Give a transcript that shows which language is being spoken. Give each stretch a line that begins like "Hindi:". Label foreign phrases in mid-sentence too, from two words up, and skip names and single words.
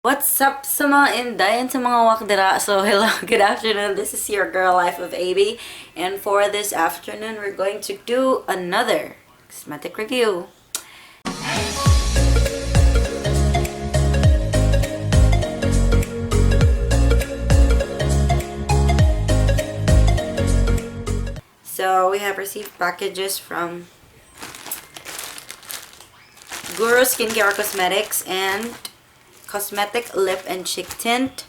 English: What's up
Cebuano: sa mga inday and sa mga wakdera?
English: So, hello, good afternoon. This is your girl, Life of AB. And for this afternoon, we're going to do another cosmetic review. So, we have received packages from Guru Skincare Cosmetics and Cosmetic Lip and Cheek Tint.